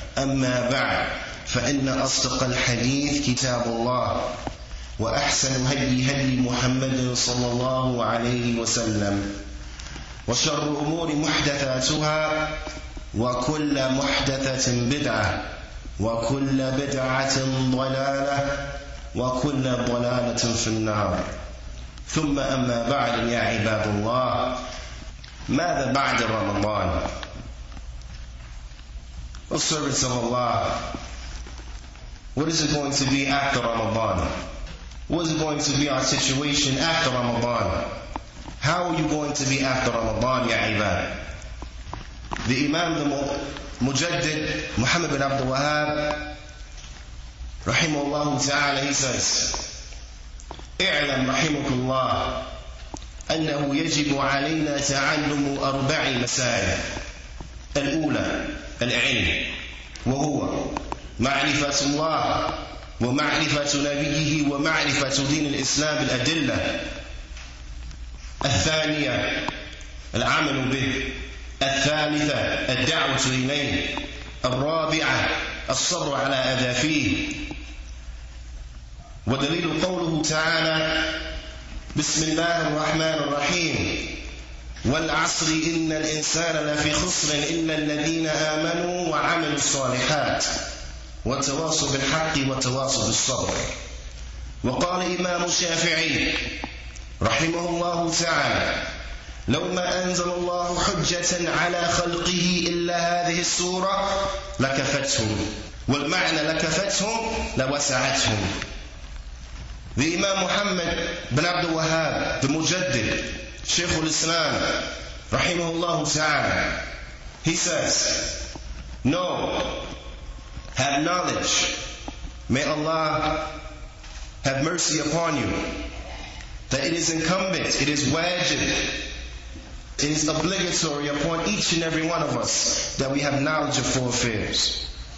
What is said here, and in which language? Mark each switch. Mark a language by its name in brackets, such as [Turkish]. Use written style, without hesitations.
[Arabic] أما بعد، فإن أصدق الحديث كتاب الله وأحسن هدي محمد صلى الله عليه وسلم وشر الأمور محدثاتها وكل محدثة بدعة وكل بدعة ضلالة وكل ضلالة في النار. ثم أما بعد، يا عباد الله، ماذا بعد رمضان؟ [English] O servants of Allah, what is it going to be after Ramadan? What is it going to be our situation after Ramadan? How are you going to be after Ramadan, ya ibad? The Imam, the Mujaddid, Muhammad bin Abdul Wahab, rahimahullah ta'ala, he says, [Arabic] اعلم رحمك الله أنه يجب علينا تعلم 4 مسائل. الأولى العلم، وهو معرفة الله ومعرفة نبيه ومعرفة دين الإسلام بالأدلة. الثانية العمل به. الثالثة الدعوة إليه. الرابعة الصبر على أذى فيه. ودليل قوله تعالى بسم الله الرحمن الرحيم والعصر إن الإنسان لفي خسر إلا الذين آمنوا وعملوا الصالحات وتواصوا بالحق وتواصوا بالصبر. وقال إمام الشافعي رحمه الله تعالى لو ما أنزل الله حجة على خلقه إلا هذه السورة لكفتهم. والمعنى لكفتهم لوسعتهم. [English] The Imam Muhammad bin Abdul Wahab, the Mujaddid, Shaykh al-Islam, rahimahullah ta'ala, he says, know, have knowledge, may Allah have mercy upon you, that it is incumbent, it is wajib, it is obligatory upon each and every one of us that we have knowledge of 4 affairs.